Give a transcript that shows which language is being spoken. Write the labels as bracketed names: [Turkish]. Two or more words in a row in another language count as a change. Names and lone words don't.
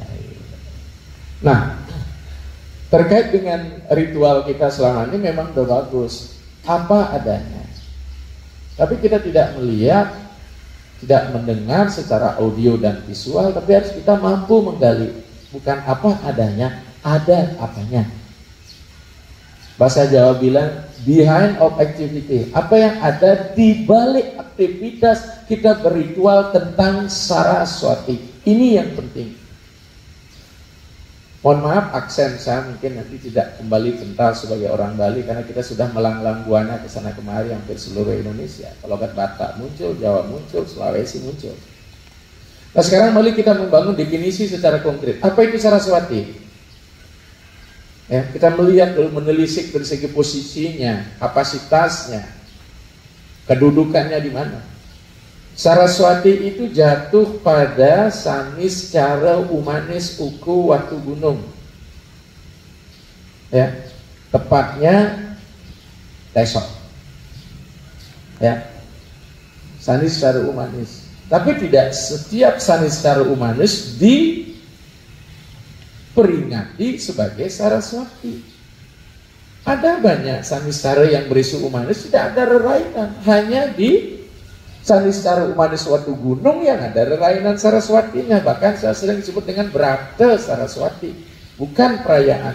[Indonesian] Nah, terkait dengan ritual kita selama ini memang udah bagus, apa adanya. Tapi kita tidak melihat, tidak mendengar secara audio dan visual, tapi harus kita mampu menggali. Bukan apa adanya, ada apanya. Bahasa Jawa bilang [English] behind of activity, [Indonesian] apa yang ada di balik aktivitas kita berritual tentang Saraswati. Ini yang penting. Mohon maaf aksen saya mungkin nanti tidak kembali kental sebagai orang Bali, karena kita sudah melanglang buana ke sana kemari hampir seluruh Indonesia. Kalau Batak muncul, Jawa muncul, Sulawesi muncul. Nah sekarang mari kita membangun definisi secara konkret. Apa itu Saraswati? Ya, kita melihat dulu, menelisik dari segi posisinya, kapasitasnya, kedudukannya di mana. Saraswati itu jatuh pada sanis cara umanis uku watu gunung. Ya, tepatnya Tesok. Ya, sanis cara umanis. Tapi tidak setiap sanis cara umanis diperingati sebagai Saraswati. Ada banyak sanis cara yang berisu umanis tidak ada rerainan, hanya di Saniscara Umanis Watu Gunung yang ada rerainan Saraswatinya. Bahkan saya sering disebut dengan Brata Saraswati, bukan perayaan.